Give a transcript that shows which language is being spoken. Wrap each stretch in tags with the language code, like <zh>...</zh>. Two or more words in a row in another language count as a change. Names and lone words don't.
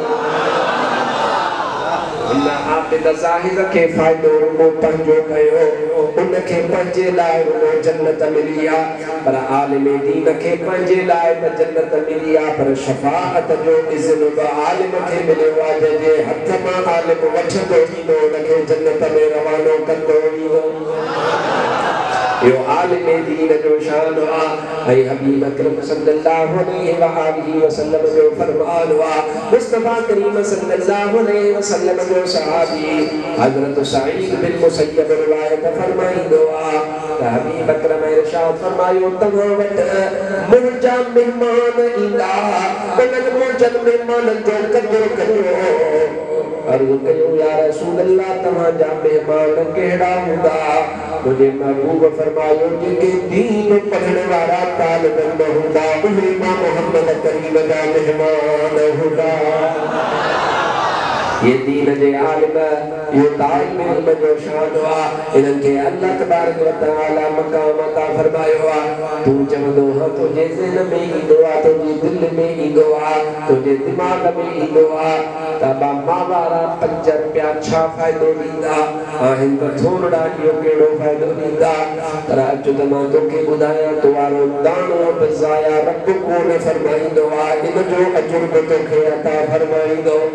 <sd>उन आबिद ज़ाहिद के फ़ाइदो रुगो पंहिंजो कयो उनखे पंहिंजे लाइ रुगो जन्नत मिली आहे पर आलिम दीन खे पंहिंजे लाइ न जन्नत मिली आहे पर शफ़ाअत जो इज़्न बि आलिम खे मिलियो आहे जंहिंजे हथ मां आलिम वठंदो ईंदो उनखे जन्नत में रवानो कंदो ईंदो। यो आलिम दीन जो शान आहे ऐं हबीब अकरम</sd> <ar>صلى الله عليه وآله وسلم</ar> <sd>जो फरमान आहे मुस्तफा करीम</sd> <ar>صلى الله عليه وسلم</ar> <sd>जो सहाबी हजरत सईद बिन मुसय्यब रिवायत फरमाईंदो आहे त हबीब अकरम इरशाद फरमायो तव्हां वटि मुंहिंजा महिमान ईंदा उन्हनि मुंहिंजनि महिमाननि जो क़दुरु कयो अर्ज़ कयो</sd> <ar>يا رسول الله</ar> <sd>तव्हांजा महिमान कहिड़ा हूंदा मुझे महबूब फरमायो जेके दीन पढ़ण वारा तालिब इल्म हूंदा उहे मां मोहम्मद करीम जा मेहमान हूंदा। ये दीन जे आलिम यो तालिब इल्म जो शान आहे इन्हनि खे</sd> <ar>الله تبارك وتعالى</ar> <sd>मक़ाम अता फरमायो आहे तू चवंदो हा तुंहिंजे ज़हन में ईंदो आहे तुंहिंजे दिलि में ईंदो आहे तुंहिंजे दिमाग़ में ईंदो आहे त मां वारा 5 रुपया छा फ़ाइदो ॾींदा आहिनि त थोरा इहो कहिड़ो फ़ाइदो ॾींदा पर अचु त मां तोखे ॿुधायां तो वारो दाणो बि ज़ाया रब कोन फरमाईंदो आहे इन जो अजुर बि तोखे अता फरमाईंदो।</sd>